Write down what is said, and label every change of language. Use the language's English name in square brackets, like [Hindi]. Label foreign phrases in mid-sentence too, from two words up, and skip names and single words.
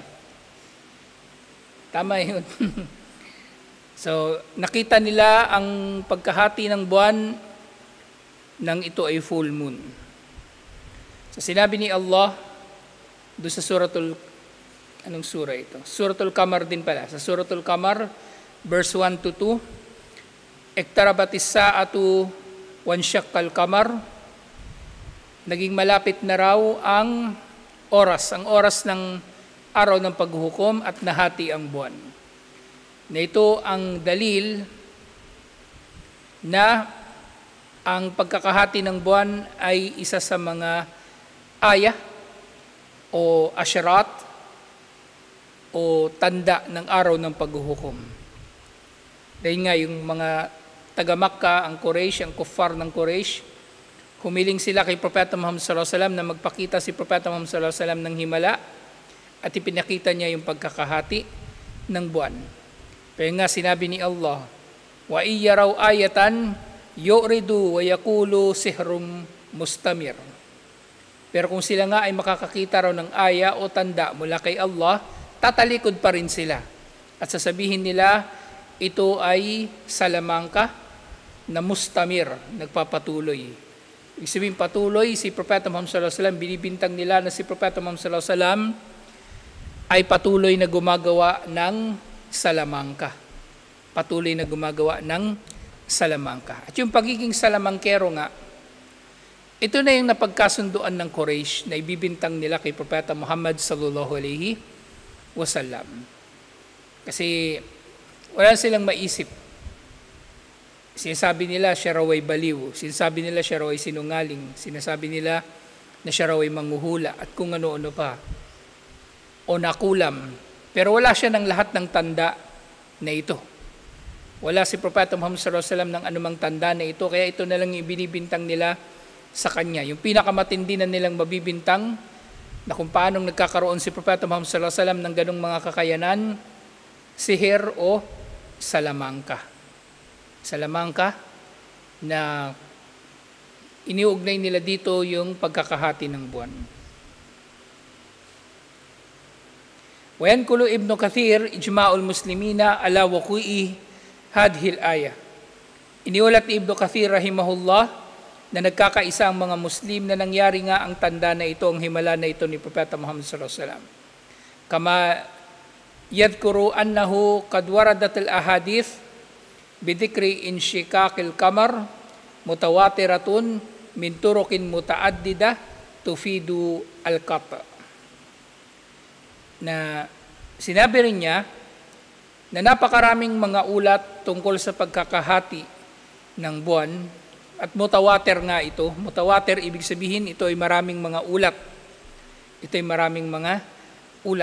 [Filipino] Tama yun. So, nakita nila ang pagkahati ng buwan nang ito ay full moon. So, sinabi ni Allah, doon sa anong surah ito? Suratul Qamar din pala. Sa Suratul Qamar, verse 1 to 2, [Arabic] اقتربت الساعة وانشق القمر, [Filipino] naging malapit na raw ang oras ng araw ng paghuhukom at nahati ang buwan. Na ito ang dalil na ang pagkakahati ng buwan ay isa sa mga ayah o asyarat o tanda ng araw ng paghuhukom. Dahil nga yung mga taga-Makkah, ang Quraysh, ang kuffar ng Quraysh, humiling sila kay Propeta Muhammad [Arabic] صلى الله عليه وسلم [Filipino] na magpakita si Propeta Muhammad [Arabic] صلى الله عليه وسلم [Filipino] ng himala at ipinakita niya yung pagkakahati ng buwan. Pero nga sinabi ni Allah, [Arabic] وإن يروا آية يعرضوا ويقولوا سحر مستمر. [Filipino] Pero kung sila nga ay makakakita raw ng aya o tanda mula kay Allah, tatalikod pa rin sila. At sasabihin nila, ito ay salamangka na mustamir, nagpapatuloy. Ibig sabihin patuloy, si Propeta Muhammad [Arabic] صلى الله عليه وسلم, [Filipino] binibintang nila na si Propeta Muhammad [Arabic] صلى الله عليه وسلم [Filipino] ay patuloy na gumagawa ng salamangka. Patuloy na gumagawa ng salamangka. At yung pagiging salamangkero nga, ito na yung napagkasunduan ng Quraysh na ibibintang nila kay Propeta Muhammad [Arabic] صلى الله عليه وسلم. [Filipino] Kasi wala silang maisip. Sinasabi nila siya raw ay baliw. Sinasabi nila siya raw ay sinungaling. Sinasabi nila na siya raw ay manghuhula at kung ano-ano pa. O nakulam. Pero wala siya ng lahat ng tanda na ito. Wala si Propeta Muhammad [Arabic] صلى الله عليه وسلم [Filipino] ng anumang tanda na ito. Kaya ito na lang yung binibintang nila sa kanya. Yung pinakamatindi na nilang mabibintang na kung paanong nagkakaroon si Propeta Muhammad [Arabic] صلى الله عليه وسلم [Filipino] ng ganung mga kakayanan, sihir o salamangka. Salamangka na iniugnay nila dito yung pagkakahati ng buwan. [Arabic] وينقل ابن كثير إجماع المسلمين على وقوع هذه الآية. [Filipino] Iniulat ni Ibn Kathir rahimahullah na nagkakaisa ang mga Muslim na nangyari nga ang tanda na ito, ang himala na ito ni Propeta Muhammad [Arabic] صلى الله عليه وسلم. كما يذكر أنه قد وردت الأحاديث بذكر انشقاق القمر متواترة من طرق متعددة تفيد القطع. [Filipino] Na sinabi rin niya na napakaraming mga ulat tungkol sa pagkakahati ng buwan. At mutawatir nga ito. Mutawatir, ibig sabihin, ito ay maraming mga ulat. Ito ay maraming mga ulat.